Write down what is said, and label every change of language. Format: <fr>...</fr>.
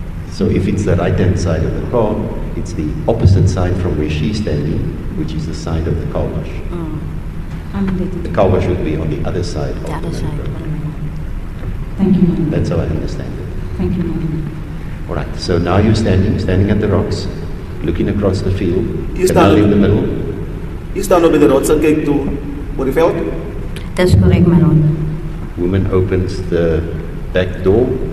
<en>So if it's the right-hand side of the car, it's the opposite side from where she's standing, which is the side of the car wash. The car wash would be on the other side. The other side. Thank you, madam. That's how I understand it. Thank you, madam. All right, so now you're standing at the rocks, looking across the field, Is canal that- in the middle.</en> <af>Jy staan op by die rots en kyk toe oor die veld.</af> <en>That's correct, my lord. Woman opens the back door.</en>